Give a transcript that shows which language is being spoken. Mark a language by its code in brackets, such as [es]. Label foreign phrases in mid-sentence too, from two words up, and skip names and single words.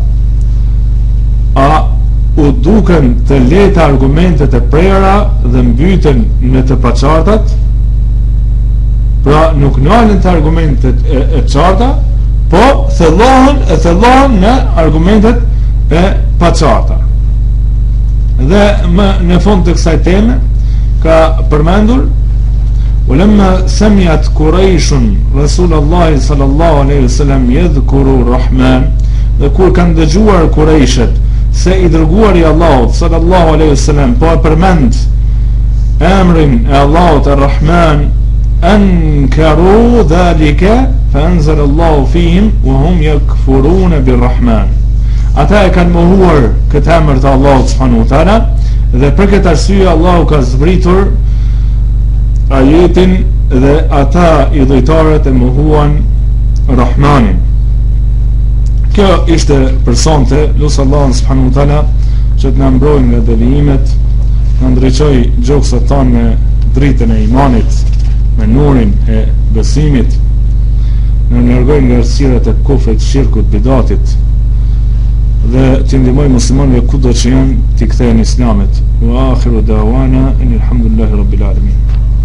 [sq] A u duken të lehta argumentet e prera dhe mbyten në të paqartat? Pra nuk nalen të argumentet e qarta, po thellohen në argumentet e paqarta. Dhe në fund të kësaj teme ka përmendur [ar] ولما سمعت قريش رسول الله صلى الله عليه وسلم يذكر الرحمن, [sq] dhe kur kanë dëgjuar Qurayshët se i dërguari i Allahut [ar] صلى الله عليه وسلم [sq] po e përmend emrin e Allahut ar-Rahman, [ar] أنكروا ذلك فأنزل الله فيهم وهم يكفرون بالرحمن. [sq] Ata e kanë mohuar këtë emër të Allahut [ar] سبحانه وتعالى [sq] dhe për këtë arsye Allahu ka zbritur ajetin dhe ata idhujtarët e mohuan Rahmanin. Kjo ishte për sonte, lusë Allahun [ar] سبحانه وتعالى [sq] që të na mbrojë nga devijimet, na ndriçoj gjoksat tanë me dritën e imanit, me nurin e besimit, na largoj nga errësirat e kufrit, shirkut, bidatit dhe të ndihmoj muslimanëve kudo që janë t'i kthehen islamit. [ar] وآخر دعوانا الحمد لله رب العالمين.